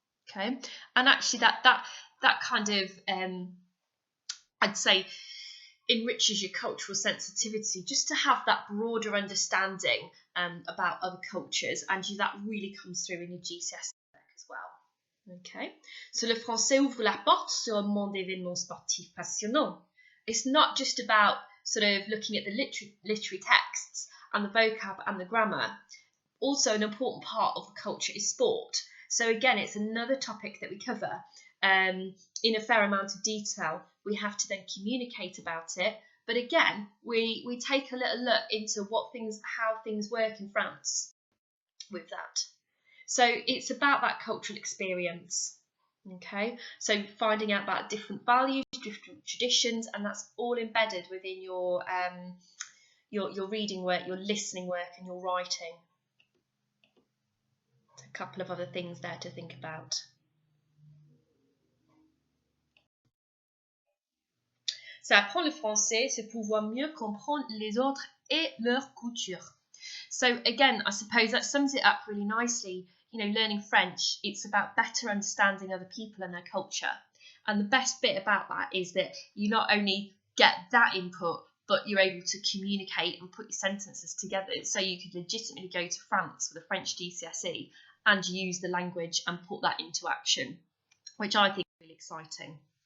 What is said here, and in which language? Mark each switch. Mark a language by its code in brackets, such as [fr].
[en] Okay, and actually that kind of I'd say enriches your cultural sensitivity just to have that broader understanding about other cultures, and that really comes through in your GCSE work as well. Okay, so [fr] le français ouvre la porte sur un monde d'événements sportifs passionnants. [en] It's not just about sort of looking at the literary texts and the vocab and the grammar. Also, an important part of the culture is sport. So again, it's another topic that we cover in a fair amount of detail. We have to then communicate about it. But again, we take a little look into how things work in France with that. So it's about that cultural experience. Okay, so finding out about different values, different traditions, and that's all embedded within your reading work, your listening work, and your writing. A couple of other things there to think about. [fr] Ça apprend le français, c'est pouvoir mieux comprendre les autres et leur culture. [en] So again, I suppose that sums it up really nicely. Learning French, it's about better understanding other people and their culture. And the best bit about that is that you not only get that input, but you're able to communicate and put your sentences together so you could legitimately go to France with a French GCSE and use the language and put that into action, which I think is really exciting.